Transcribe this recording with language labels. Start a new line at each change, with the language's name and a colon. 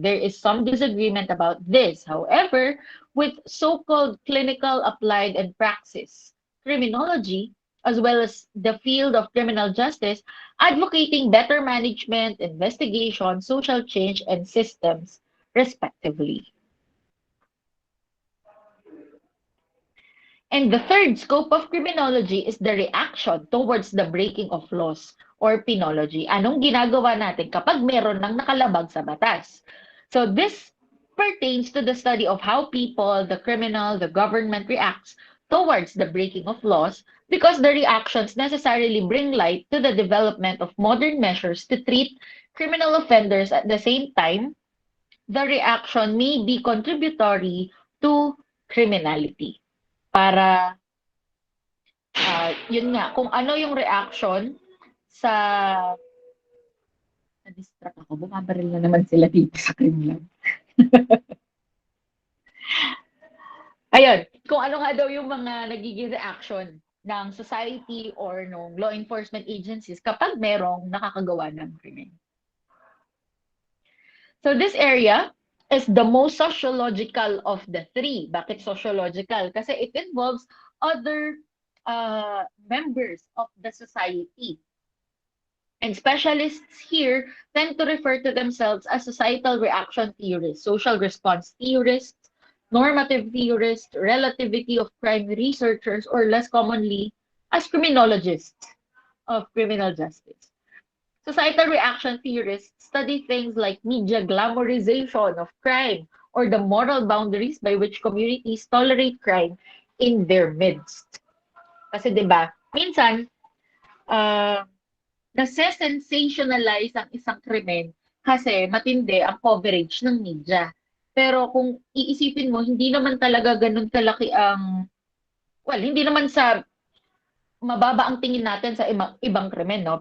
English: There is some disagreement about this, however, with so-called clinical applied and praxis criminology, as well as the field of criminal justice, advocating better management, investigation, social change, and systems, respectively. And the third scope of criminology is the reaction towards the breaking of laws or penology.
Filipino: Anong ginagawa natin kapag meron ng nakalabag sa batas?
English: So this pertains to the study of how people, the criminal, the government reacts towards the breaking of laws because the reactions necessarily bring light to the development of modern measures to treat criminal offenders. At the same time, the reaction may be contributory to criminality.
Filipino: Para yun nga, kung ano yung reaction sa na-distract ako, bumabaril na naman sila dito sa Kremlin. Ayun, kung ano nga daw yung mga nagiging reaction ng society or ng law enforcement agencies kapag merong nakakagawa ng krimen.
English: So this area is the most sociological of the three. Bakit sociological? Kasi it involves other members of the society. And specialists here tend to refer to themselves as societal reaction theorists, social response theorists, normative theorists, relativity of crime researchers, or less commonly, as criminologists of criminal justice. Societal reaction theorists study things like media glamorization of crime or the moral boundaries by which communities tolerate crime in their midst.
Filipino: Kasi 'di ba, minsan nase-sensationalize ang isang krimen kasi matindi ang coverage ng media. Pero kung iisipin mo, hindi naman talaga ganun kalaki ang, well, hindi naman sa mababa ang tingin natin sa ibang krimen, no?